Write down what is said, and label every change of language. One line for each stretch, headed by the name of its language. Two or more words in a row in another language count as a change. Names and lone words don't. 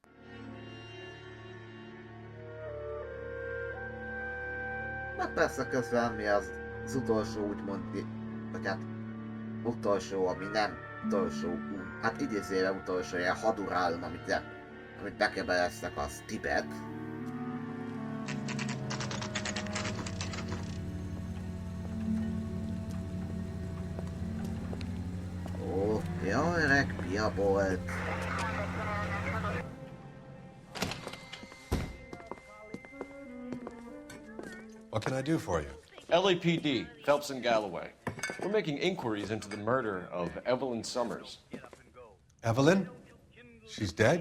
Hungarian: Hát persze közben mi az utolsó úgymond, vagy hát utolsó, ami nem utolsó, hát idézőre utolsó ilyen hadurálom, amit bekebeleztek, az Tibet. Ó, jó öreg pia volt.
English: What can I do for you? LAPD, Phelps and Galloway. We're making inquiries into the murder of Evelyn Summers. Evelyn? She's dead?